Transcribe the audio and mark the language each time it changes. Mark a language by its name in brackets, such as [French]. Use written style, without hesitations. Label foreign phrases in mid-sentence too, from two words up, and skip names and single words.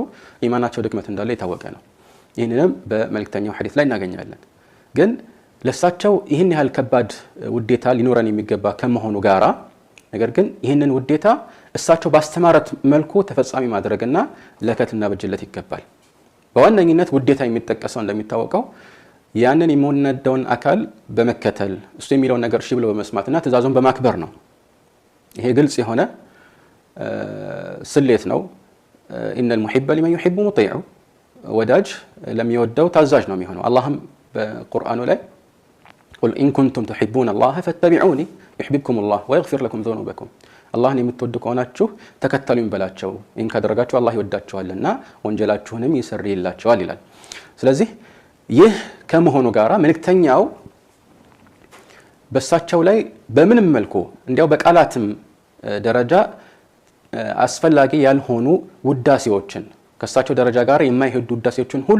[Amharic] ኢማናቸው ድክመት እንዳለ የታወቀ ነው። ይሄንንም በመልእክተኛው ሐዲስ ላይ እናገኛለን። ግን ለሳቸው ይሄን ያህል ከባድ ውዴታ ሊኖረን የሚገባ ከመሆኑ ጋራ ነገር ግን ይሄንን ውዴታ እሳቸው ባስተማረት መልኩ ተፈጻሚ ማድረግና ለከትና በጅለት ይገባል። በዋነኝነት ውዴታ የሚጠቀሰው እንደሚታወቀው ያንን የሚወደውን አካል በመከተል እሱ የሚለውን ነገር እሺ ብሎ በመስማትና ትእዛዙን በማክበር ነው። ይሄ ግልጽ የሆነ ስሌት ነው። [Arabic] ان المحب لمن يحب مطيع [Amharic] ወዳጅ ለሚወደው ታዛዥ ነው የሚሆነው። አላህም በቁርአኑ ላይ [Arabic] قل ان كنتم تحبون الله فاتبعوني يحببكم الله ويغفر لكم ذنوبكم [Amharic] አላህን የምትወዱ ከሆናችሁ ተከተሉኝ በላቸው ይህን ካደረጋችሁ አላህ ይወዳችኋልና ወንጀላችሁንም ይሰርይላችኋል ይላል። ስለዚህ ይህ ከመሆኑ ጋራ መልእክተኛው በሳቸው ላይ በምንም መልኩ እንዲያው በቃላትም ደረጃ አስፈላጊ ያልሆኑ ውዳሴዎችን ከሳቸው ደረጃ ጋር የማይሄዱ ውዳሴዎችን ሁሉ